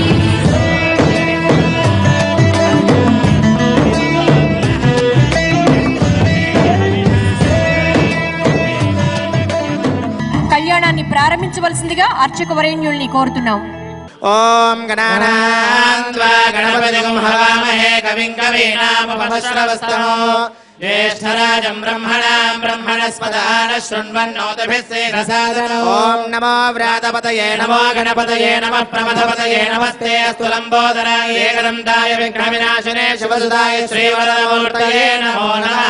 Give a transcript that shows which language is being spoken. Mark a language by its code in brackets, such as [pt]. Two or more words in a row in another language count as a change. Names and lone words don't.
[te] కళ్యాణాన్ని ప్రారంభించవలసిందిగా అర్చక వరేణ్యుల్ని కోరుతున్నాం. [sa] ఓం గణానాం గణపతిం హవామహే కవిం కవీనాముపమశ్రవస్తమో ज्येष्ठराजं ब्रह्मणां ब्रह्मणस्पदान शृण्वन्नोतिभिस्सेदसादनो ॐ नमो व्रातपतये नमो गणपतये नमः प्रमथपतये नमस्ते अस्तु लम्बोदराय एकदन्ताय विघ्नविनाशिने शिवसुताय श्रीवरदमूर्तये नमो नमः